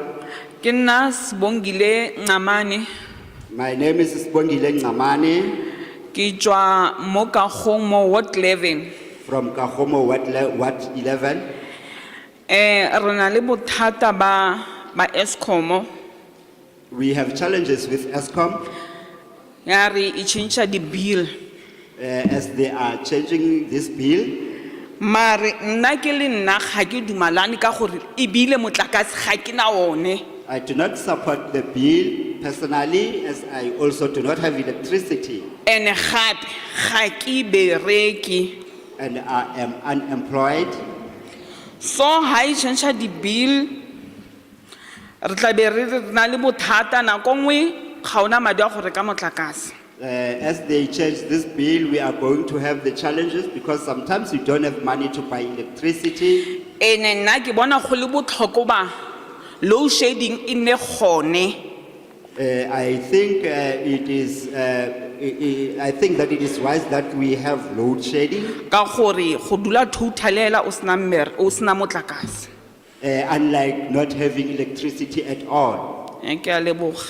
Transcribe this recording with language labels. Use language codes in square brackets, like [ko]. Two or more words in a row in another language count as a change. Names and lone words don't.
[tn] Ke nna Sibongile Ncamane. [en] My name is Sibongile Ncamane [tn] Ke tswa mo Kagong mo Ward 11. [en] from Kagomo Ward 11. [tn] Re na le bothata ba Eskom. [en] We have challenges with Eskom [tn] Ya re e change di bill. [en] as they are changing this bill. [tn] Mare nna ke le nna ga ke dumalane ka gore e bile motlakase ga ke na one. [en] I do not support the bill personally as I also do not have electricity [tn] Ene gape ga ke bereki. [en] and I am unemployed. [tn] So ha e change di bill re tla be re na le bothata nako nngwe ga ona madi a go reka motlakase. [en] As they change this bill, we are going to have the challenges because sometimes we don't have money to buy electricity. [tn] Ene nna ke bona go le botlhoko ba [en] load shedding [tn] e ne gone. [en] I think I think that it is wise that we have load shedding, [tn] Ka gore go dula totalela o sena motlakase. [en] unlike not having electricity at all. [tn] Ke a leboga.